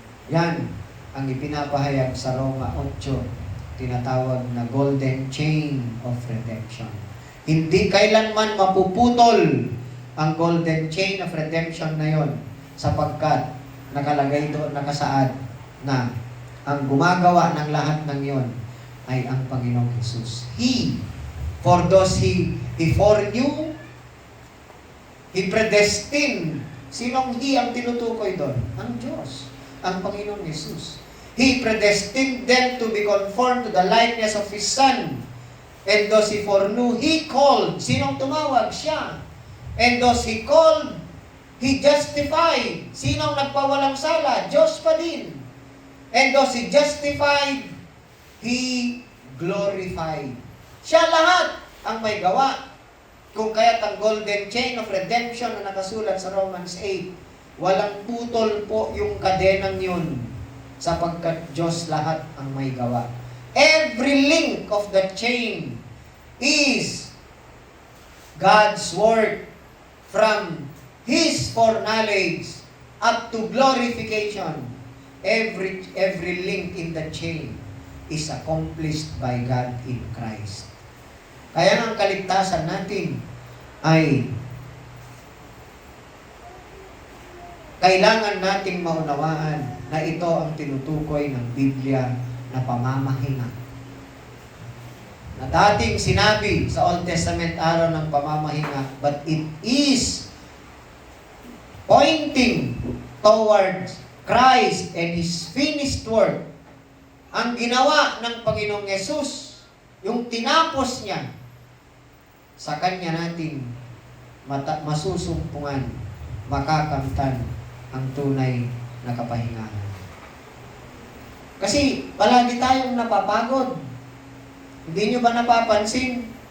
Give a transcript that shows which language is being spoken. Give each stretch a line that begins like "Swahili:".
Filipino: Yan ang ipinapahayag sa Roma 8, tinatawag na golden chain of redemption. Hindi kailanman mapuputol ang golden chain of redemption na yon sapagkat nakalagay doon, nakasaad na ang gumagawa ng lahat ng yon ay ang Panginoong Jesus.
English: For those He foreknew, He predestined.
Filipino: Sinong He ang tinutukoy doon? Ang Diyos, ang Panginoong Jesus.
English: He predestined them to be conformed to the likeness of His Son. And those He foreknew, He called.
Filipino: Sinong tumawag? Siya.
English: And those He called, He justified.
Filipino: Sinong nagpawalang sala? Diyos pa din.
English: And those He justified, He glorified.
Filipino: Siya lahat ang may gawa. Kung kaya't ang golden chain of redemption na nakasulat sa Romans 8, walang putol po yung kadenang yun sapagkat Diyos lahat ang may gawa.
English: Every link of the chain is God's work from His foreknowledge up to glorification. Every link in the chain is accomplished by God in Christ.
Filipino: Kaya ang kaligtasan natin ay kailangan nating maunawaan na ito ang tinutukoy ng Biblia na pamamahinga. Na dating sinabi sa Old Testament araw ng pamamahinga,
English: but it is pointing towards Christ and His finished work.
Filipino: Ang ginawa ng Panginoong Yesus, yung tinapos niya, sa Kanya natin masusumpungan, makakamtan ang tunay na kapahingahan. Kasi palagi tayong napapagod. Hindi nyo ba napapansin?